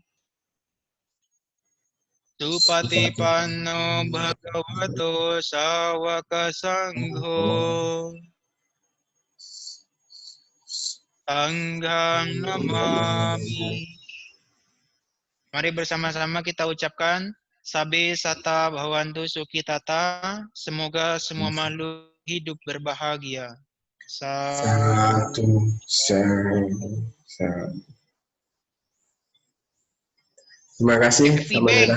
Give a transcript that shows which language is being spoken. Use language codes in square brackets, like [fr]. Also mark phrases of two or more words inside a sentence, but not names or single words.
[pi] Supatipanno Bhagavato Sawaka Sangho Sanghang Namami. [id] Mari bersama-sama kita ucapkan [pi] Sabe Sata Bhavantu Sukhitata. [id] Semoga semua makhluk hidup berbahagia. Satu. Terima kasih, Samanera.